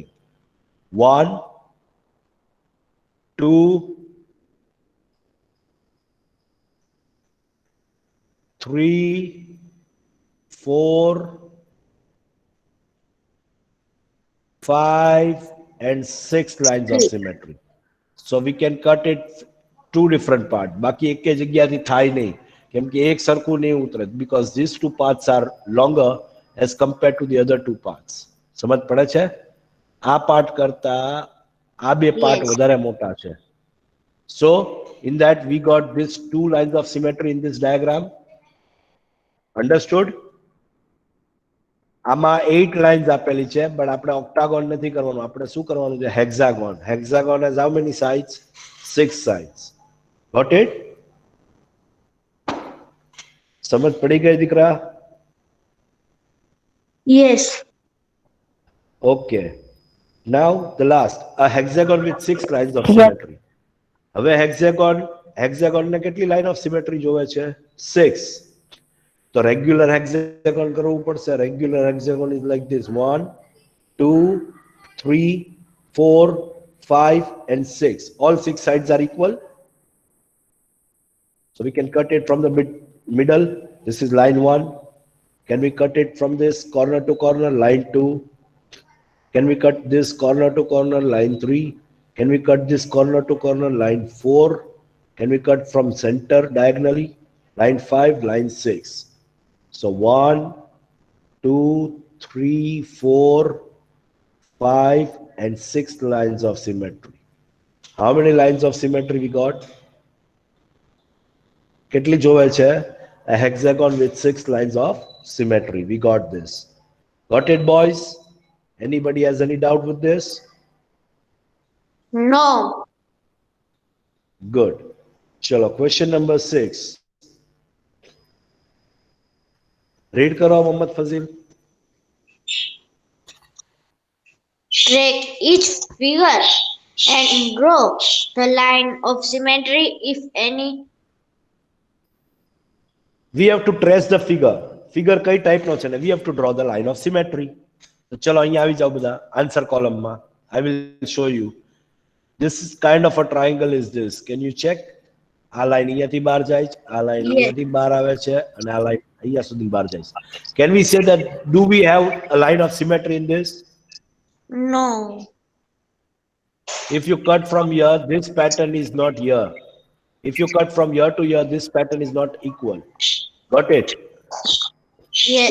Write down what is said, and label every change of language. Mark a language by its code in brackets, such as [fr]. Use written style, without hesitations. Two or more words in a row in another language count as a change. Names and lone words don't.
[en] 1, 2, 3, 4, 5 and 6 lines of symmetry. So we can cut it two different parts. [gu] બાકી એકે જગ્યાથી થાય નહીં કેમ કે એક સરખું નહીં ઉતરે [en] because these two parts are longer as compared to the other two parts. [gu] સમજ પડે છે? આ પાર્ટ કરતા આ બે પાર્ટ [en] Yes. [gu] વધારે મોટા છે. [en] So in that we got these two lines of symmetry in this diagram. Understood? [gu] આમાં 8 lines આપેલી છે but આપણે octagon નથી કરવાનું. આપણે શું કરવાનું છે? [en] Hexagon. Hexagon has how many sides? 6 sides. Got it? [gu] સમજ પડી ગઈ દીકરા? [en] Yes. Okay. Now the last, a hexagon with 6 lines of symmetry. [gu] હવે hexagon ને કેટલી [en] line of symmetry [gu] જોવે છે? 6. તો [en] regular hexagon [gu] કરવું પડશે. [en] regular hexagon is like this: 1, 2, 3, 4, 5 and 6. All 6 sides are equal. So we can cut it from the middle. This is line 1. Can we cut it from this corner to corner? Line 2. Can we cut this corner to corner? Line 3. Can we cut this corner to corner? Line 4. Can we cut from center diagonally? Line 5, line 6. So 1, 2, 3, 4, 5, and 6 lines of symmetry. How many lines of symmetry we got? [gu] કેટલી જોવે છે? [en] A hexagon with 6 lines of symmetry. We got this. Got it, boys? Anybody has any doubt with this? No. Good. Chalo, question number 6. [gu] Read karo, Mohammad Fazil. [en] Take each figure and draw the line of symmetry if any. We have to trace the figure. [gu] Figure કઈ type નો છે ને? [en] We have to draw the line of symmetry. [gu] તો ચલો અહીંયા આવી જાઓ બધા [en] answer column [gu] માં. [en] I will show you. This is kind of a triangle is this. Can you check? [gu] આ લાઈન અહીંયાથી બહાર જાય છે, આ લાઈન [en] Yes. [gu] અહીંયાથી બહાર આવે છે અને આ લાઈન અહીંયા સુધી બહાર જાય છે. [en] Can we say that do we have a line of symmetry in this? No. If you cut from here, this pattern is not here. If you cut from here to here, this pattern is not equal. Got it? Yes.